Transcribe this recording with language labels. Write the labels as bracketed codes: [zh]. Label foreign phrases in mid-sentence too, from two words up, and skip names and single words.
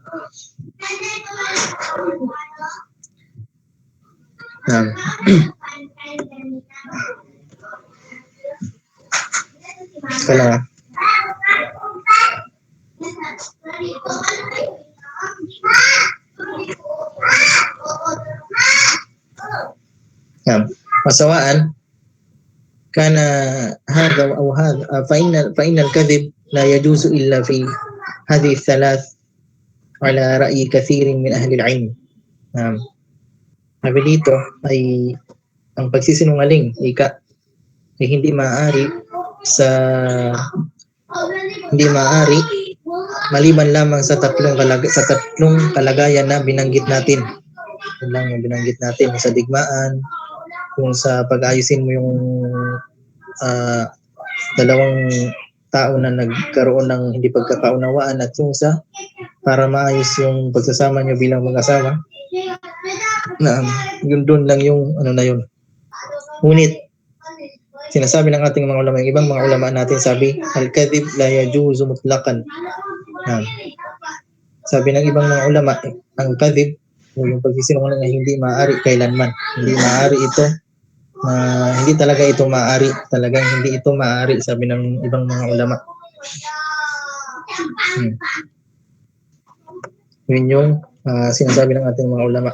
[tl] Kala masawaan [ar] كان هذا أو هذا فإن الكذب لا يجوز إلا في هذه الثلاث على رأي كثير من أهل العلم. [tl] Sabi dito ay ang pagsisinungaling ay hindi maaari maliban lamang sa tatlong kalagayan na binanggit natin. Yun lang yung binanggit natin sa digmaan, kung sa pag-ayusin mo yung dalawang tao na nagkaroon ng hindi pagkakaunawaan at yung sa para maayos yung pagsasama nyo bilang mag-asawa na yun doon lang yung na yun. Ngunit sinasabi ng ating mga ulama, yung ibang mga ulama natin sabi [ar] الكذب لا يجوز مطلقا. [tl] Sabi ng ibang mga ulama ang kadhib o yung pagsisinungaling na hindi maaari kailanman. Hindi maaari ito hindi talaga ito maaari. Talagang hindi ito maaari, sabi ng ibang mga ulama. Yun yung sinasabi ng ating mga ulama.